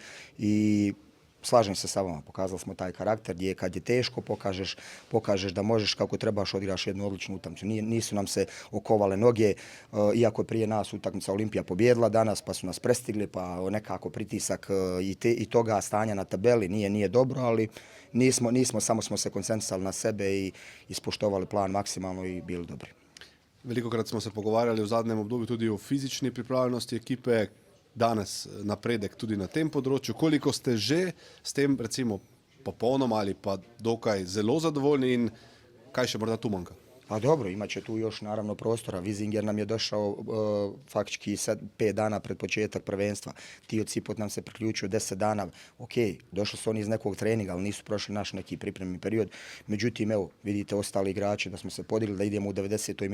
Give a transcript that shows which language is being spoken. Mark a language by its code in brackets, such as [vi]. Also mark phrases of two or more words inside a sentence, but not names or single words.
[bs] I slažem se sa vama, pokazali smo taj karakter gdje kad je teško pokažeš da možeš kako trebaš, odigraš jednu odličnu utakmicu. Nisu nam se okovale noge, iako je prije nas utakmica Olimpija pobjedila danas, pa su nas prestigli, pa nekako pritisak i toga stanja na tabeli nije dobro, ali nismo, samo smo se koncentrisali na sebe i ispoštovali plan maksimalno i bili dobri. [sl] Velikokrat smo se pogovarjali v zadnjem obdobju tudi o fizični pripravljenosti ekipe, danes napredek tudi na tem področju. Koliko ste že s tem, recimo, popolnoma ali pa dokaj zelo zadovoljni in kaj še morda tu manjka? [bs] Pa dobro, imat će tu još naravno prostora. Vizinger nam je došao faktički 5 dana pred početak prvenstva. Tio Cipot nam se priključio 10 dana. Ok, došli su oni iz nekog treninga, ali nisu prošli naš neki pripremni period. Međutim, evo, vidite ostali igrači da smo se podigli, da idemo u 90.